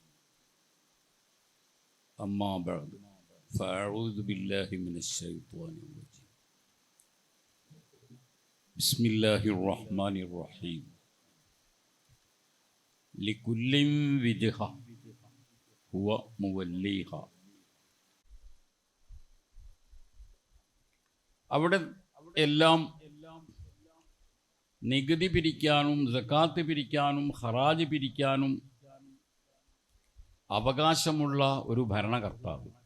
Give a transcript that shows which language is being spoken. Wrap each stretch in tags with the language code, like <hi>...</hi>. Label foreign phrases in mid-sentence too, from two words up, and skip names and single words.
<ar>أما بعد فأعوذ بالله من الشيطان الرجيم. بسم الله الرحمن الرحيم. لكل وجهة هو موليها.</ar> <ml>അവിടെ എല്ലാം നികുതി പിരിക്കാനും സക്കാത്ത് പിരിക്കാനും ഹറാജ് പിരിക്കാനും അവകാശമുള്ള ഒരു ഭരണകർത്താവ്.</ml>